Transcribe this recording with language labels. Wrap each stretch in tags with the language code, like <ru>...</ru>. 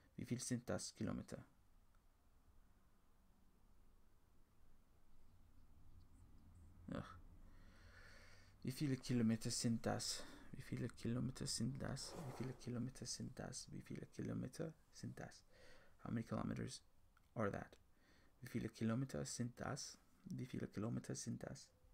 <de>Wie viel sind das Kilometer? Ach. Wie viele Kilometer sind das? Wie viele Kilometer sind das? Wie viele Kilometer sind das? Wie viele Kilometer sind das?</de> <en>How many kilometers are that?</en> <de>Wie viele Kilometer sind das? Wie viele Kilometer sind das?</de>